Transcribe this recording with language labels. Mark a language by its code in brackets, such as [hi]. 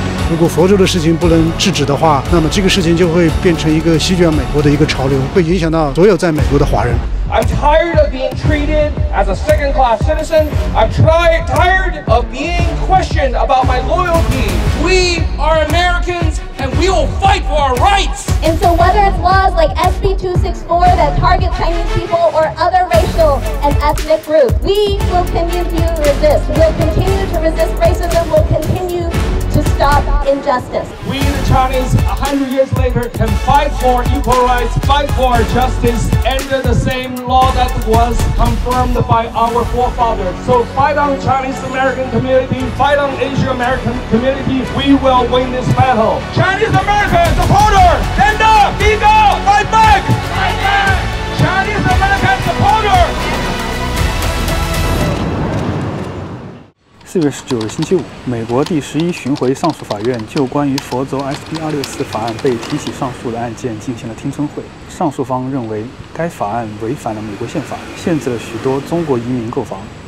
[zh] 如果佛州的事情不能制止的话，那么这个事情就会变成一个席卷美国的一个潮流，会影响到所有在美国的华人。 [en] I'm tired of being treated as a second-class citizen. I'm tired of being questioned about my loyalty. We are Americans, and we will fight for our rights. And so whether it's laws like SB 264 that target Chinese people or other racial and ethnic groups, we will continue to resist. We'll continue to resist racism. We'll continue to stop injustice. We, the Chinese, 100 years later, can fight for equal rights, fight for justice, under the same law that was confirmed by our forefathers. So fight on Chinese American community, fight on Asian American community. We will win this battle. Chinese American supporter, stand up, speak up, fight back! Fight back! Chinese American supporter. [zh] 4月19日星期五，美国第11巡回上诉法院就关于佛州 SB 264法案被提起上诉的案件进行了听证会。上诉方认为该法案违反了美国宪法，限制了许多中国移民购房。